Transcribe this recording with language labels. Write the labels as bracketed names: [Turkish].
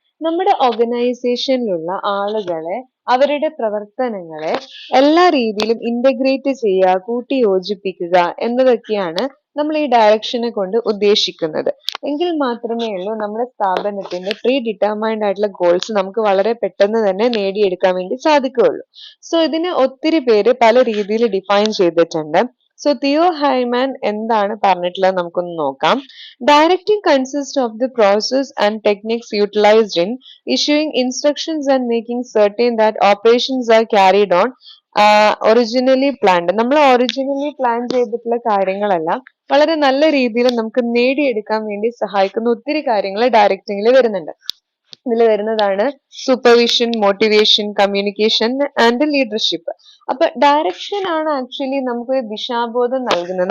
[Malayalam] നമ്മുടെ ഓർഗനൈസേഷനിലുള്ള ആളുകളെ അവരുടെ പ്രവർത്തനങ്ങളെ എല്ലാ രീതിയിലും ഇന്റഗ്രേറ്റ് ചെയ്യുക, കൂട്ടി യോജിപ്പിക്കുക എന്നതൊക്കെയാണ് നമ്മൾ ഈ ഡയറക്ഷനെ കൊണ്ട് ഉദ്ദേശിക്കുന്നത്. എങ്കിൽ മാത്രമേ ഉള്ളൂ നമ്മുടെ സ്ഥാപനത്തിന്റെ പ്രീ ഡിറ്റർമൈൻഡ് ആയിട്ടുള്ള ഗോൾസ് നമുക്ക് വളരെ പെട്ടെന്ന് തന്നെ നേടിയെടുക്കാൻ വേണ്ടി സാധിക്കുകയുള്ളൂ. ഇതിനെ ഒത്തിരി പേര് പല രീതിയിൽ ഡിഫൈൻ ചെയ്തിട്ടുണ്ട്. തിയോ ഹൈമാൻ എന്താണ് പറഞ്ഞിട്ടുള്ളത് നമുക്കൊന്ന് നോക്കാം. [English] Directing consists of the process and techniques utilized in issuing instructions and making certain that operations are carried on originally planned. [Malayalam] നമ്മൾ ഒറിജിനലി പ്ലാൻ ചെയ്തിട്ടുള്ള കാര്യങ്ങളെല്ലാം വളരെ നല്ല രീതിയിൽ നമുക്ക് നേടിയെടുക്കാൻ വേണ്ടി സഹായിക്കുന്ന ഒത്തിരി കാര്യങ്ങൾ ഡയറക്റ്റിംഗിൽ വരുന്നുണ്ട്. ഇതിൽ വരുന്നതാണ് supervision, motivation, communication and leadership. അപ്പൊ ഡയറക്ഷൻ ആണ് ആക്ച്വലി നമുക്ക് ദിശാബോധം നൽകുന്നത്.